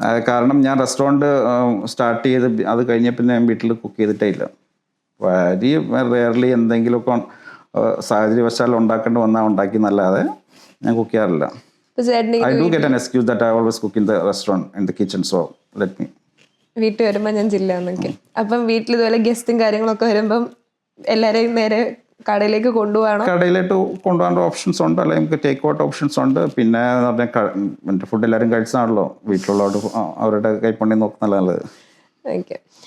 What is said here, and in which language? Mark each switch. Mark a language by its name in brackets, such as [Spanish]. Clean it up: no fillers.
[Malayalam] കാരണം ഞാൻ restaurant start ചെയ്ത് അത് കഴിഞ്ഞ പിന്നെ ഞാൻ വീട്ടിൽ കുക്ക് ചെയ്തിട്ടേ ഇല്ല. വെരി റെയർലി എന്തെങ്കിലുമൊക്കെ സാഹചര്യവശാൽ ഉണ്ടാക്കേണ്ടി വന്നാൽ ഉണ്ടാക്കി എന്നല്ലാതെ ഞാൻ കുക്ക് ചെയ്യാറില്ല. ഇപ്പൊ ചേട്ടന് [English] I do get an excuse that I always cook in the restaurant, in the kitchen, so let me. [Malayalam] വീട്ടിൽ വരുമ്പോ ഞാൻ ജില്ലാന്നൊക്കെ. അപ്പം വീട്ടിൽ ഇതുപോലെ ഗസ്റ്റും കാര്യങ്ങളൊക്കെ വരുമ്പം എല്ലാരെയും നേരെ കടയിലേക്ക് കൊണ്ടുപോകണം. കടയിലേക്ക് കൊണ്ടുപോകാൻ ഓപ്ഷൻസ് ഉണ്ട്, അല്ലെങ്കിൽ നമുക്ക് ടേക്ക് ഔട്ട് ഓപ്ഷൻസ് ഉണ്ട്. പിന്നെ എന്ന് പറഞ്ഞാൽ എൻ്റെ ഫുഡ് എല്ലാവരും കഴിച്ചാണല്ലോ, വീട്ടിലുള്ളവർ അവരുടെ കൈപ്പണ്ണി നോക്കുന്നല്ല നല്ലത്. ഓക്കെ.